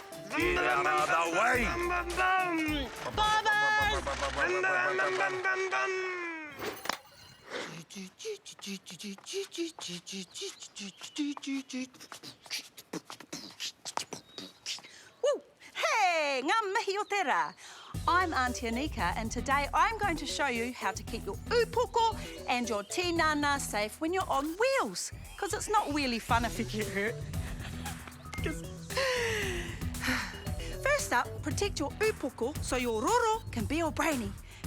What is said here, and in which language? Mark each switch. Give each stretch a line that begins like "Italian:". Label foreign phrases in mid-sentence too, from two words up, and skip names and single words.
English: Get out of the way. Bye, Buzz. Woo!
Māori: Hey, ngā mihi o te rā.
English: I'm Auntie Anika, and today I'm going to show you how to keep your upoko and your tinana safe when you're on wheels, because it's not really fun if you get hurt. First up, protect your upoko so your roro can be all brainy.